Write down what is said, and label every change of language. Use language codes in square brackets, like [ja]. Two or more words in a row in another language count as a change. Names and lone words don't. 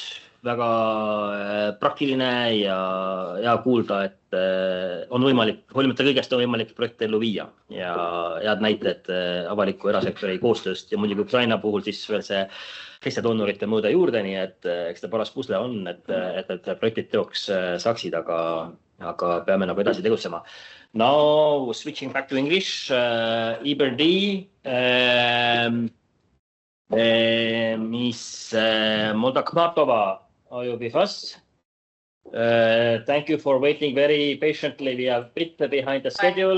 [et] Väga praktiline ja kuulda, et on võimalik, hoolimata kõigest on võimalik projekte ellu viia ja head näited avaliku erasektori koostööst ja muidugi Ukraina puhul siis veel see teiste doonorite mõõde juurde, nii et eks ta paras pusle on, et projektid teoks saaksid, aga peame nagu edasi tegutsema. [en] Now switching back to English, EBRD, Miss Moldakmatova, are you with us? Thank you for waiting very patiently. We are a bit behind the schedule.